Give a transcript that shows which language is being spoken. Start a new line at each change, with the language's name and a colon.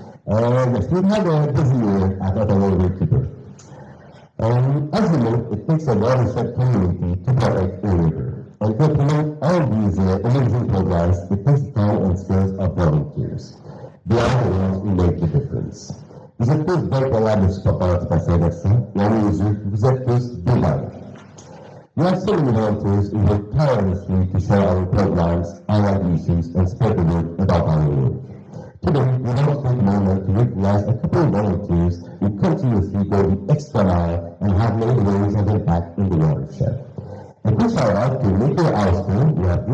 English: Yes, we've had a busy year at Ottawa Riverkeeper. As you know, it takes a watershed community to protect a river. And to implement all these amazing programs, it takes time and skills of volunteers. They are the ones who make the difference.
French: Vous êtes tous bien capables de supporter passer avec ça, et à mes yeux, vous êtes tous bénévoles.
English: We have so many volunteers who work tirelessly to share our programs, our issues, and spread the word about our work. Today, we want to take a moment to recognize a couple of volunteers who continuously go the extra mile and have made waves of impact in the watershed. A quick shout out to Nico Austin, we have